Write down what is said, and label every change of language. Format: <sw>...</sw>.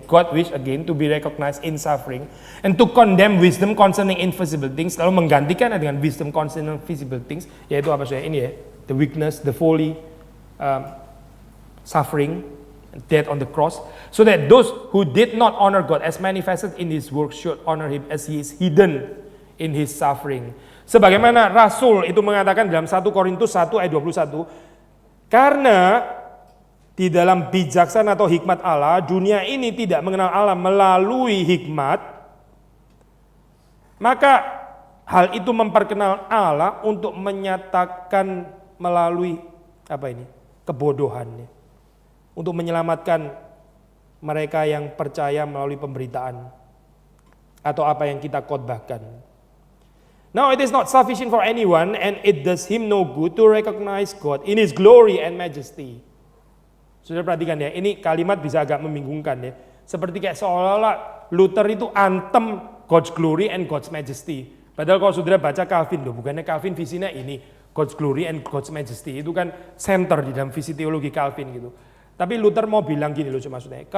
<en>God wish again to be recognized in suffering and to condemn wisdom concerning invisible things,</en> <id>lalu menggantikan dengan</id> <en>wisdom concerning visible things,</en> <id>yaitu apa saya? Ini ya,</id> <en>the weakness, the folly, suffering, death on the cross, so that those who did not honor God as manifested in his work should honor him as he is hidden in his suffering.</en> <id>Sebagaimana Rasul itu mengatakan dalam 1 Korintus 1 ayat 21, karena di dalam bijaksana atau hikmat Allah, dunia ini tidak mengenal Allah melalui hikmat, maka hal itu memperkenal Allah untuk menyatakan melalui apa ini? Kebodohannya. Untuk menyelamatkan mereka yang percaya melalui pemberitaan atau apa yang kita khotbahkan.</id> <en>Now it is not sufficient for anyone and it does him no good to recognize God in his glory and majesty.</en> <id>Sudah perhatikan ya, ini kalimat bisa agak membingungkan ya. Seperti kayak seolah-olah Luther itu antem</id> <en>God's glory and God's majesty.</en> <id>Padahal kalau saudara baca Calvin, loh, bukannya Calvin visinya ini,</id> <en>God's glory and God's majesty.</en> <id>Itu kan center di dalam visi teologi Calvin gitu. Tapi Luther mau bilang gini loh maksudnya.</id>